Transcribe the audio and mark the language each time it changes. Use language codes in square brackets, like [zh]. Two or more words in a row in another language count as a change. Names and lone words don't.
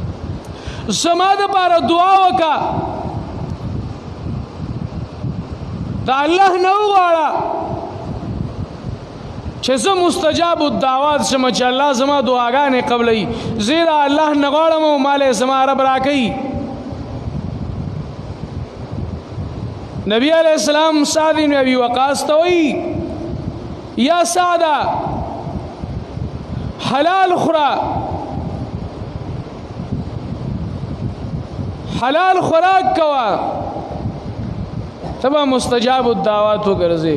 [ps] زما د پاره دعا وکا دا الله نه وغواړه چې زه [ar] مستجاب الدعوات [ps] شم، چې الله زما دعاګانې قبلوي. زیرا الله نه غواړم او مال زما رب راکوي. نبی [ar] علیہ السلام [ps] سعد بن ابی وقاص ته وایي یا سعد حلال خورا، حلال خوراک کوا، تبا [ar] مستجاب الدعوات [ps] وګرځي.